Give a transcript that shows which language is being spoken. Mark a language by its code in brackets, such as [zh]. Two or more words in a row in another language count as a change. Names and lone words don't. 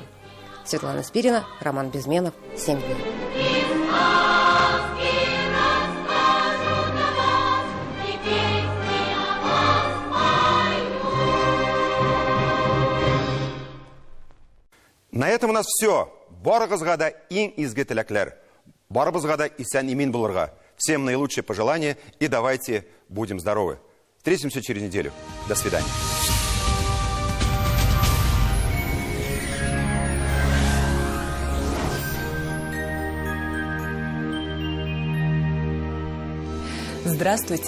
[ru] Светлана Спирина, Роман Безменов, 7 дней. На этом у нас все. [tt] Барыгызга иң изге теләкләр. Барыбызга да исән имин булырга. [ru] Всем наилучшие пожелания и давайте будем здоровы. Встретимся через неделю. До свидания. Здравствуйте!